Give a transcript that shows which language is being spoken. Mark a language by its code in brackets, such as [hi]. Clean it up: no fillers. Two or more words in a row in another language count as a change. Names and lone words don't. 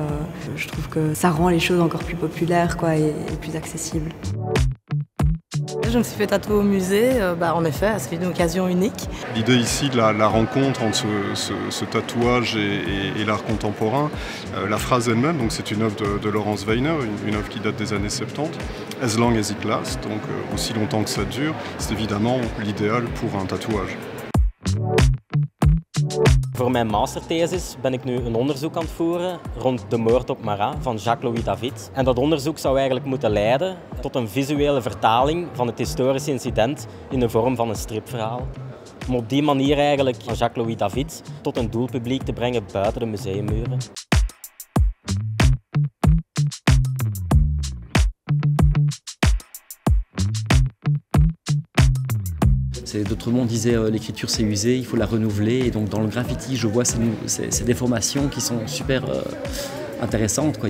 [fr] Je trouve que ça rend les choses encore plus populaires quoi, et plus accessibles. Je me suis fait tatouer au musée, en effet, c'est une occasion unique. L'idée ici de la rencontre entre ce tatouage et l'art contemporain, la phrase elle-même, donc c'est une œuvre de Lawrence Weiner, une œuvre qui date des années 70, [en] As long as it lasts, [fr] donc aussi longtemps que ça dure, c'est évidemment l'idéal pour un tatouage. [nl] Voor mijn masterthesis ben ik nu een onderzoek aan het voeren rond de moord op Marat van Jacques-Louis David. En dat onderzoek zou eigenlijk moeten leiden tot een visuele vertaling van het historische incident in de vorm van een stripverhaal. Om op die manier eigenlijk Jacques-Louis David tot een doelpubliek te brengen buiten de museummuren. [fr] D'autres mondes disaient l'écriture c'est usé, il faut la renouveler. Et donc dans le graffiti, je vois ces déformations qui sont super intéressantes, quoi.